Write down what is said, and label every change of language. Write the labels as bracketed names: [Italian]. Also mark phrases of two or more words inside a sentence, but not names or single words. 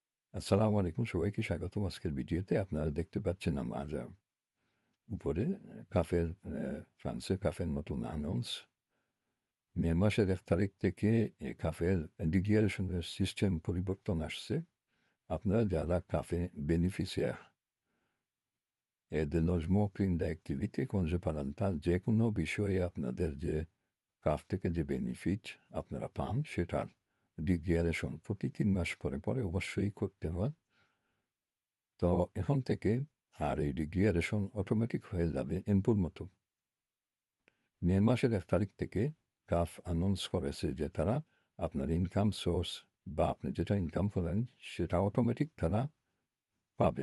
[Bangla] আসসালামু আলাইকুম, সবাইকে স্বাগতম আজকের ভিডিওতে। আপনারা দেখতে পাচ্ছেন আমার উপরে কাফের ফ্রান্সে কাফের নতুন অ্যানাউন্স। মে মাসের ১ তারিখ থেকে কাফের ডিক্লারেশনের সিস্টেম পরিবর্তন আসছে। আপনারা যারা কাফে বেনিফিশিয়ার [French] de logement prime d'activité quand je parle [Bangla] যে কোনো বিষয়ে আপনাদের যে কাফ থেকে যে বেনিফিট আপনারা পান সেটার ডিক্লারেশন প্রতি ৩ মাস পরে পরে অবশ্যই করতে হয়। তো এখন থেকে আর এই ডিক্লারেশন অটোমেটিক হয়ে যাবে এমপুর মতো। মে মাসের ১ তারিখ থেকে কাফ অ্যানাউন্স করেছে যে তারা আপনার ইনকাম সোর্স বা আপনি যেটা ইনকাম করেন সেটা অটোমেটিক তারা পাবে।